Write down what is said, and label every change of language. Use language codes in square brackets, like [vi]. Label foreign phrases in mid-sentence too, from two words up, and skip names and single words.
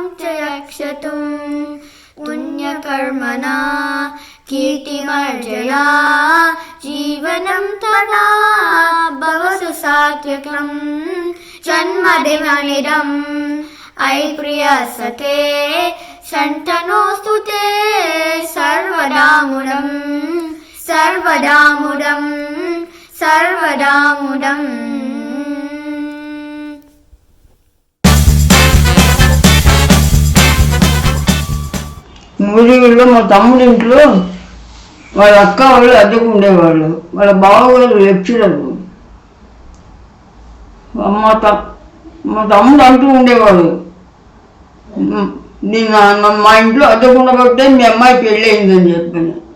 [sa] chayakshtum पुण्यकर्मणा कीर्तिमर्जया जीवनं तदा भवतु सात्विकं जन्मदिनमिदम् अयि प्रियसते शन्तनोऽस्तु ते सर्वदा मुदम् [te] మూడేళ్ళలో మా తమ్ముడి ఇంట్లో వాళ్ళ అక్క వాళ్ళు అద్దెకు ఉండేవాళ్ళు, వాళ్ళ బావగారు లెక్చరర్. మా తమ్ముడు అంటూ ఉండేవాడు, మా ఇంట్లో అద్దెకు ఉండబట్టే మీ అమ్మాయి పెళ్ళి అయిందని చెప్పాను.